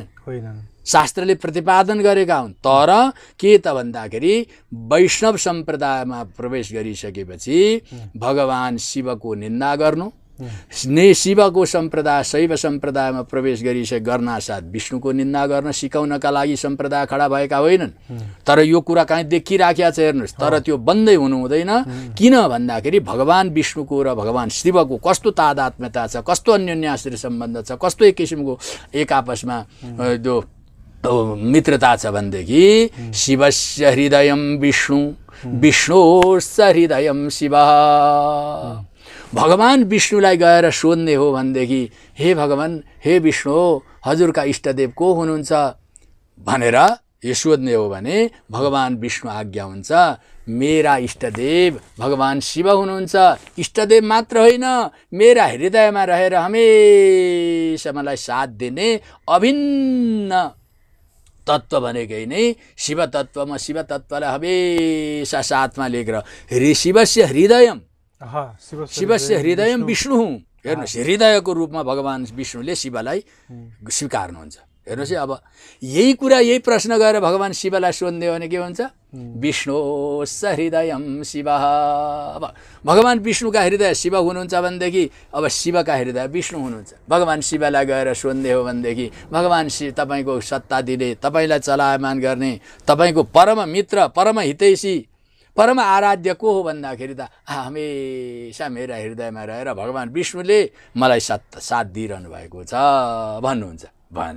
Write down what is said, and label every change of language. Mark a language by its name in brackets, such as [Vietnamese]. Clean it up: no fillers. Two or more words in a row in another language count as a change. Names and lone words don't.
[Nepali] शास्त्रले प्रतिपादन गरेका हुन्। तर के त भन्दाखेरि वैष्णव सम्प्रदायमा प्रवेश गरिसकेपछि भगवान शिवको निन्दा गर्नु, शिवको सम्प्रदाय शैव सम्प्रदायमा प्रवेश गर्नासाथ विष्णुको निन्दा गर्न सिकाउनका लागि सम्प्रदाय खडा भएका होइनन्। तर यो कुरा कहीँ देखिराखेको छ हेर्नुहोस्। तर त्यो बन्दै हुनु हुँदैन। किन भन्दाखेरि भगवान विष्णुको र भगवान शिवको कस्तो तादात्म्यता छ, कस्तो अन्योन्याश्रय सम्बन्ध छ, कस्तो एक किसिमको एक आपसमा जो मित्रता छ भनेदेखि [Sanskrit] शिवस्य हृदयं विष्णु, विष्णोश्च हृदयं शिव। [Nepali] भगवान विष्णुलाई गएर सोध्ने हो भनेदेखि हे भगवान, हे विष्णु, हजुरका इष्टदेव को हुनुहुन्छ भनेर यो सोध्ने हो भने भगवान विष्णु आज्ञा हुन्छ, मेरा इष्टदेव भगवान शिव हुनुहुन्छ। इष्टदेव मात्र होइन, मेरा हृदयमा रहेर हमेशा मलाई साथ दिने अभिन्न तत्व भनेकै नै शिव तत्व। म शिव तत्वलाई हमेशा साथमा लिएर [Sanskrit] शिवस्य हृदयम, शिवस्य हृदयम विष्णु [Nepali] हुँ। हेर्नुहोस्, हृदयको रूपमा भगवान विष्णुले शिवलाई स्वीकार्नुहुन्छ। हेर्नुहोस्, अब यही कुरा, यही प्रश्न गरेर भगवान शिवलाई सोध्ने हो भने के हुन्छ? [Sanskrit] विष्णोश्च हृदयं शिव। [Nepali] अब भगवान विष्णुका हृदय शिव हुनुहुन्छ भनेदेखि अब शिवका हृदय विष्णु हुनुहुन्छ। भगवान शिवलाई गएर सोध्ने हो भनेदेखि भगवान शिव तपाईँको सत्ता दिने, तपाईँलाई चलायमान गर्ने, तपाईँको परम मित्र, परम हितैषी, परम आराध्य को हो भन्दाखेरि त हमेशा मेरा हृदयमा रहेर भगवान विष्णुले मलाई साथ दिइरहनु भएको छ भन्नुहुन्छ भने।